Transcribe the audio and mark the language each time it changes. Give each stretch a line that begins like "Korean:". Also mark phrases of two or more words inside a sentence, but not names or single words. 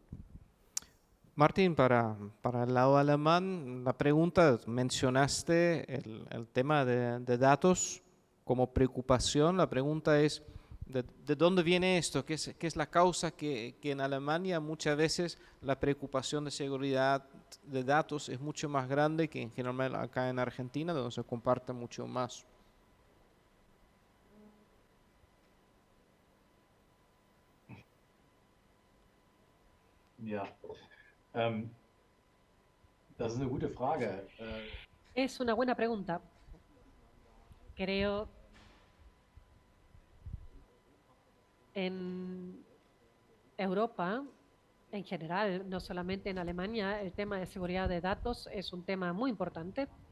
Spanish: Martín, para el lado alemán, la pregunta, mencionaste el tema de datos como preocupación. La pregunta es, ¿de dónde viene esto? ¿Qué es la causa que en Alemania muchas veces la preocupación de seguridad de datos es mucho más grande que en general acá en Argentina, donde se comparte mucho más?
German: Ja, das ist eine gute Frage.
Spanish: Es una buena pregunta. Creo en Europa, en general, no solamente en Alemania, el tema de seguridad de datos es un tema muy importante